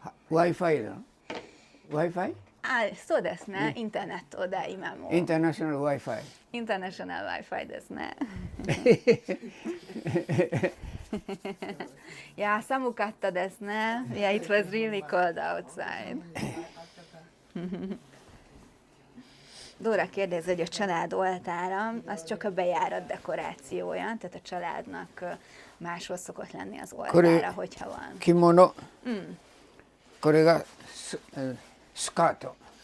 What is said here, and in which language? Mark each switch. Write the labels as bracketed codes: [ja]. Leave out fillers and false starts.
[ja] Wi-Fi だの Wi-Fi? そうですね。インターネットで今も。インターナショナル Wi-Fi。インターナショナル Wi-Fi ですね。 Yeah, 寒かったですね. [en] Yeah, it was really cold outside. [hu] Dóra kérdezi, hogy a család oltára, az csak a bejárat dekorációja, tehát a családnak máshol szokott lenni az oltára, hogyha van. [ja] 着物、これがスカート。